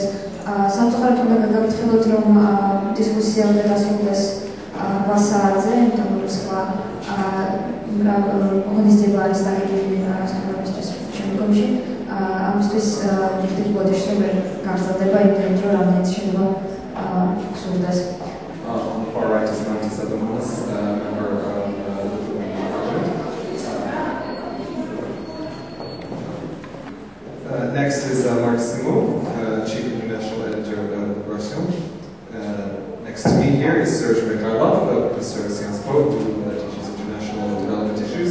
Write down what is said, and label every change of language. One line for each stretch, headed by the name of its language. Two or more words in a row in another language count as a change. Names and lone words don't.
Georgian: სამწუხაროდ უნდა გაგაფრთხილოთ, რომ დისკუსია უნდა დასრულდეს 8 საათზე, იმიტომ რომ სხვა ღონისძიება არის დაგეგმილი სტუმრებისთვის შემდგომში. ამისთვის დიდ ბოდიშს ვერ გაგრძელდება იმდენად, რომ რამდენიც შეიძლება გსურდეს.
English: On the far right is Martin Sadomas, member of the Lithuanian Parliament. Next is Mark Simov, Chief International Editor of Liberation. Next to me here is Serge Mikhailov, Professor at Sciences Po, who teaches international development issues.